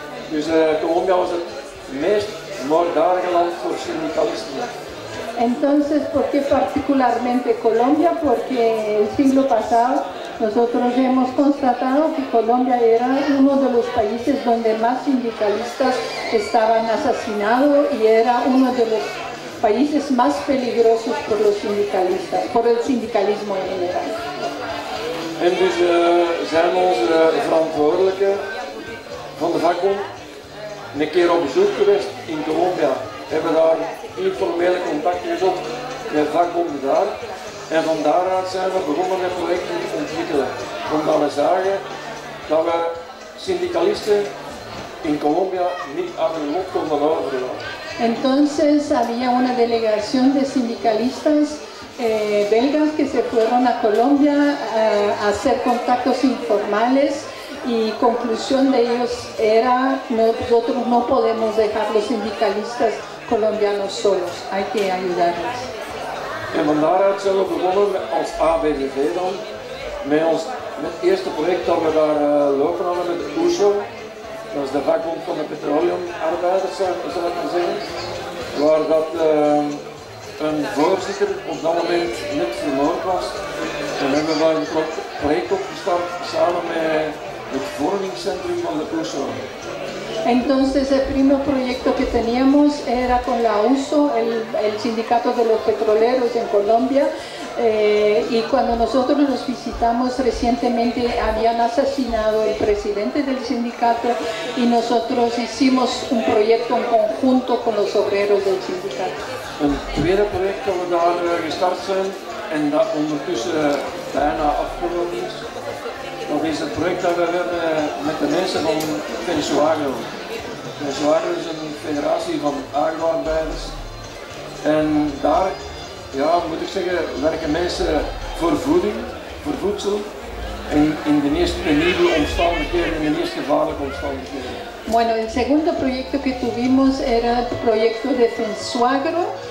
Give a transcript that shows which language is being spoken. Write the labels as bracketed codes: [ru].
[nl] Dus Colombia was het meest moorddadige land voor syndicalisten. [es] Entonces, ¿por qué particularmente Colombia? Porque el siglo pasado nosotros hemos constatado que Colombia era uno de los países donde más sindicalistas estaban asesinados y era uno de los países más peligrosos por los sindicalistas, por el sindicalismo en general. [nl] En dus zijn onze verantwoordelijken van de vakbond een keer op bezoek geweest in Colombia. Hebben daar informele contacten gezocht met vakbonden daar. En van daaruit zijn we begonnen met projecten te ontwikkelen. Omdat we zagen dat we syndicalisten in Colombia niet aan hun lot konden overlaten. [es] Entonces había una delegación de sindicalistas belgas que se fueron a Colombia a hacer contactos informales y conclusión de ellos era nosotros no podemos dejar los sindicalistas colombianos solos, hay que ayudarles. [nl] En van daaruit zijn we begonnen als ABVV dan, met het eerste project dat we daar lopen hadden met de USO. Dat is de vakbond van de petroleumarbeiders, zal ik maar zeggen. Waar dat een voorzitter op dat moment net vermoord was. En we hebben daar een project opgestart samen met het vormingscentrum van de USO. [es] Entonces el primer proyecto que teníamos era con la USO, el sindicato de los petroleros en Colombia, y cuando nosotros los visitamos recientemente habían asesinado el presidente del sindicato y nosotros hicimos un proyecto en conjunto con los obreros del sindicato. [nl] Een tweede project dat we daar gestart zijn en dat ondertussen bijna afgerond is. Dat is het project dat we hebben met de mensen van Venezuela. Venezuela is een federatie van agroarbeiders. En daar, ja, moet ik zeggen, werken mensen voor voeding, voor voedsel. En in de meest penibele omstandigheden, in de meest gevaarlijke omstandigheden. [es] Bueno, el segundo proyecto que tuvimos era el proyecto de Fensuagro.